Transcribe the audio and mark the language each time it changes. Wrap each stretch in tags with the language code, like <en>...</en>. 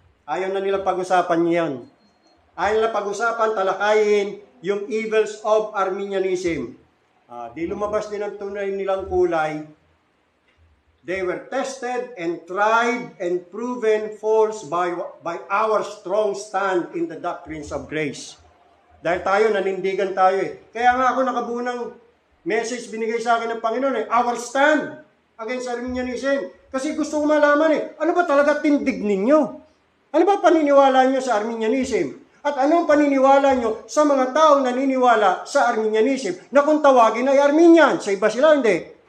<tl>Ayaw na nila pag-usapan yan. Ayaw nila pag-usapan, talakayin yung</tl> <en>evils of Arminianism.</en> <tl>Di lumabas din ang tunay nilang kulay.</tl> <en>They were tested and tried and proven false by our strong stand in the doctrines of grace.</en> <tl>Dahil tayo, nanindigan tayo eh. Kaya nga ako nakabuo ng message binigay sa akin ng Panginoon eh,</tl> <en>our stand against Arminianism.</en> <tl>Kasi gusto ko malaman eh, ano ba talaga tindig ninyo? Ano ba paniniwala nyo sa Arminianism? At anong paniniwala nyo sa mga taong naniniwala sa Arminianism na kung tawagin ay Arminian? Sa iba sila, hindi.</tl>